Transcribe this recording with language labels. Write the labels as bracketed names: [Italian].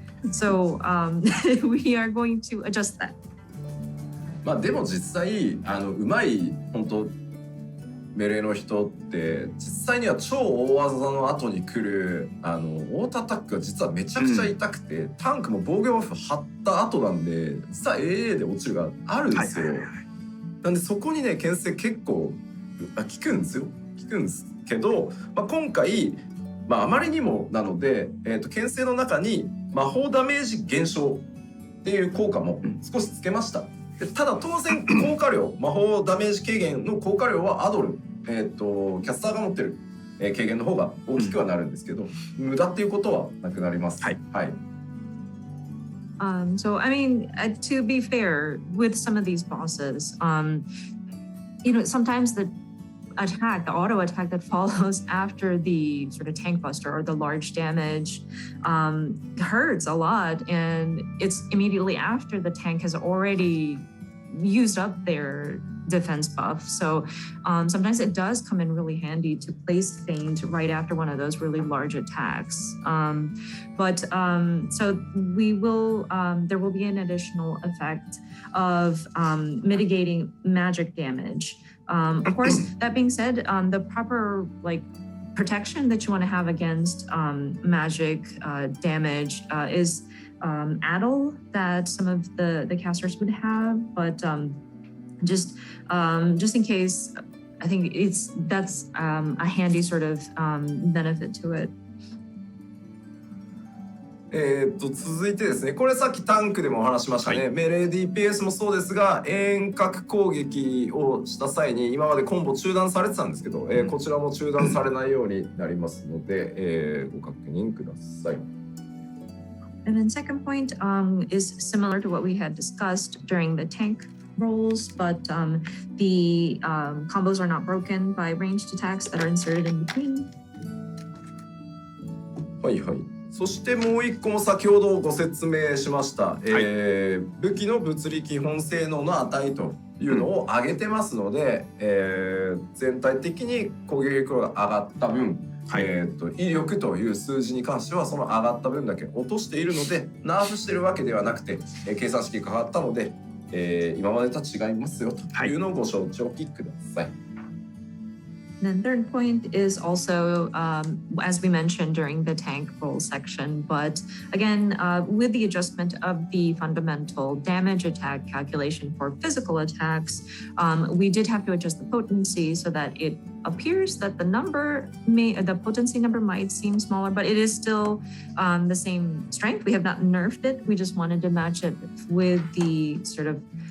[English] So we are going to adjust that. [Japanese] まあでも実際うまい本当メレーの人って実際には超大技の後に来るオートアタックが実はめちゃくちゃ痛くて、タンクも防御バフ張った後なんで実は AA で落ちるがあるんですよ。なんでそこにね牽制結構効くんですよ。効くんですけど、今回あまりにもなので、牽制の中に魔法ダメージ減少っていう効果も少しつけました。ただ当然効果量魔法ダメージ軽減の効果量はアドル、キャスターが持ってる、軽減の方が大きくはなるんですけど、無駄っていうことはなくなります。はい。はい。 [English] So I mean, to be fair, with some of these bosses, sometimes the auto attack that follows after the sort of tank buster or the large damage hurts a lot, and it's immediately after the tank has already used up their defense buff. So sometimes it does come in really handy to place feint right after one of those really large attacks. So we will there will be an additional effect of mitigating magic damage. Of course, that being said, the proper protection that you want to have against magic damage is addle that some of the casters would have, but just in case, I think that's a handy sort of benefit to it. [Japanese] 続いてですね、これさっきタンクでもお話しましたね、メレー DPS もそうですが遠隔攻撃をした際に今までコンボ中断されてたんですけど、こちらも中断されないようになりますので、ご確認ください。 [English] And then second point is similar to what we had discussed during the tank rolls, but the combos are not broken by ranged attacks that are inserted in between. [Japanese] はいはい。そしてもう一個も先ほどご説明しました、武器の物理基本性能の値というのを上げてますので、全体的に攻撃力が上がった分、威力という数字に関してはその上がった分だけ落としているのでナーフしてるわけではなくて、計算式が変わったので、今までと違いますよというのをご承知おきください。 [English] And then third point is also, as we mentioned during the tank roll section, but again, with the adjustment of the fundamental damage attack calculation for physical attacks, we did have to adjust the potency so that it appears that the potency number might seem smaller, but it is still the same strength. We have not nerfed it. We just wanted to match it with the sort of